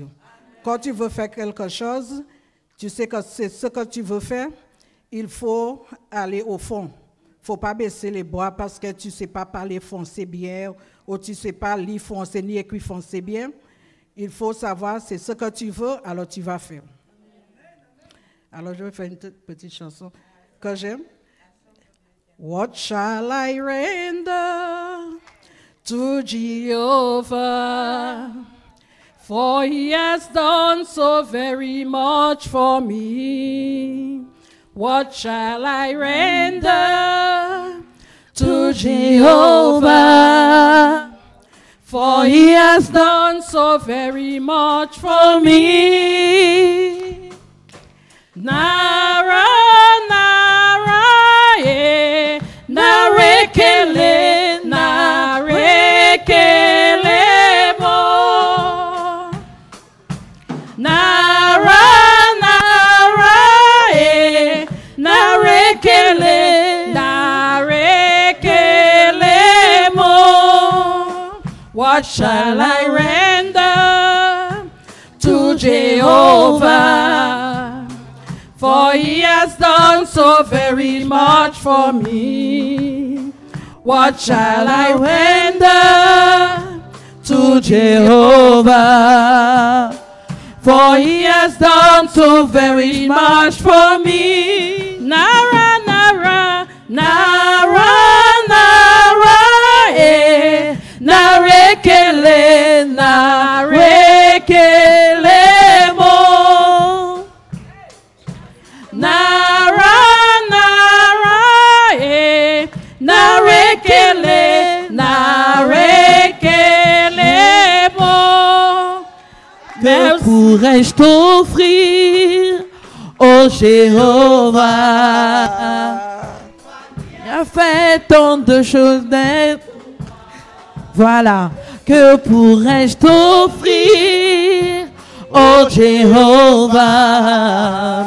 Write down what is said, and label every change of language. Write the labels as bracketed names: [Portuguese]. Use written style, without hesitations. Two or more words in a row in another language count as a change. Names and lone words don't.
[French] Quand tu veux faire quelque chose, tu sais que c'est ce que tu veux faire, il faut aller au fond. Il ne faut pas baisser les bras parce que tu ne sais pas parler français bien ou tu ne sais pas lire français ni écrire français bien. Il faut savoir, c'est ce que tu veux, alors tu vas faire. Alors, je vais faire une petite chanson que j'aime. [English] What shall I render to Jehovah? For he has done so very much for me. What shall I render to Jehovah? For he has done so very much for me. Nara, nara, eh, narekele, narekele mo. Nara, nara, eh, narekele, narekele mo. What shall I render to Jehovah? For he has done so very much for me. What shall I render to Jehovah? For he has done so very much for me. Nara, nara, nara, nara, eh. Narekele, narekele mo. Nara, nara, eh. Narekele, narekele mo. [French] Que pourrais-je t'offrir, ô Jéhovah? Il a fait tant de choses d'être. Voilà, que pourrais-je t'offrir, ô Jéhovah?